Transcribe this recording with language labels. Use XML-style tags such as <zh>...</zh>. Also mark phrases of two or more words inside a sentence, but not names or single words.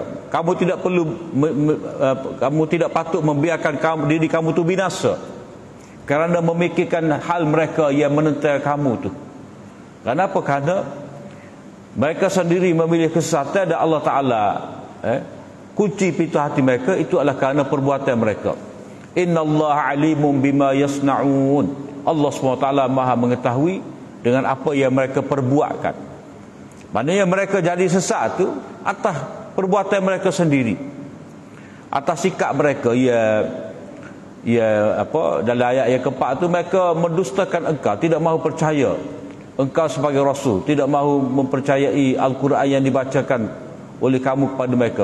<ms>Kamu tidak perlu kamu tidak patut membiarkan diri kamu tu binasa kerana memikirkan hal mereka yang menentang kamu tu. Kenapa? Kerana mereka sendiri memilih kesesatan dan Allah Ta'ala kunci pintu hati mereka itu adalah kerana perbuatan mereka.</ms> <ar>إن الله عليم بما يصنعون.</ar> <ms>Allah SWT Maha mengetahui dengan apa yang mereka perbuatkan. Maknanya mereka jadi sesat tu atas perbuatan mereka sendiri, atas sikap mereka. Dalam ayat yang keempat tu, mereka mendustakan engkau, tidak mahu percaya engkau sebagai Rasul, tidak mahu mempercayai Al-Quran yang dibacakan oleh kamu kepada mereka.</ms>